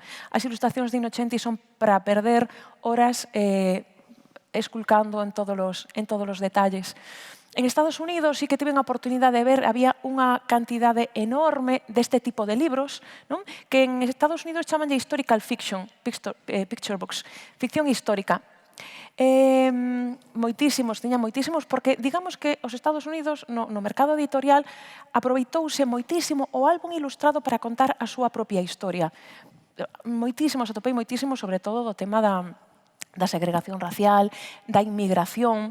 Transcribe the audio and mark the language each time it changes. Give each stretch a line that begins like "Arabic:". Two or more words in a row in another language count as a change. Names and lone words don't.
Galician: As ilustracións de Innocenti son para perder horas esculcando en todos os detalles. En Estados Unidos sí que tive a oportunidade de ver, había unha cantidade enorme deste tipo de libros, non? Que en Estados Unidos chaman de
English: historical fiction, picture books,
Galician: ficción histórica. Tiña moitísimos, porque digamos que os Estados Unidos no mercado editorial aproveitouse moitísimo o álbum ilustrado para contar a súa propia historia. Moitísimos, atopei moitísimos, sobre todo do tema da segregación racial, da inmigración.